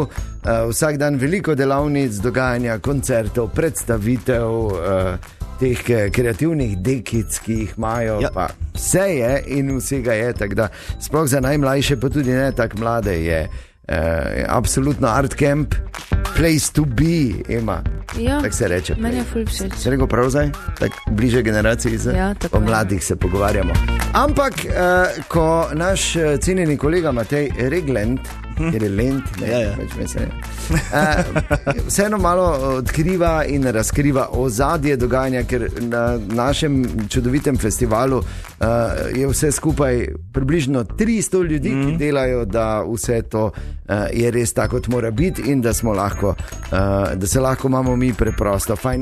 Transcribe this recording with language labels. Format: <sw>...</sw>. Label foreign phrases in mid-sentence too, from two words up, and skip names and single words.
<sl>Vsak dan veliko delavnic, dogajanja, koncertov, predstavitev, teh kreativnih dekic, ki jih imajo. Ja. Pa vse je in vsega je, tako da sploh za najmlajše, pa tudi ne tako mlade, je absolutno Art Camp,</sl> <en>place to be,</en> <sl>ima. Ja, Tako se reče. meni je ful všeč. Se rekel prav zdaj, tako bliže generaciji zdaj? Ja, tako o je. mladih se pogovarjamo. Ampak, ko naš cenjeni kolega Matej Regland, ker je Lent, ne, Ja. več mesec, vseeno malo odkriva in razkriva ozadje dogajanja, ker na našem čudovitem festivalu je vse skupaj približno 300 ljudi, ki delajo, da vse to je res tako, kot mora biti in da smo lahko, da se lahko imamo mi preprosto fajn.</sl>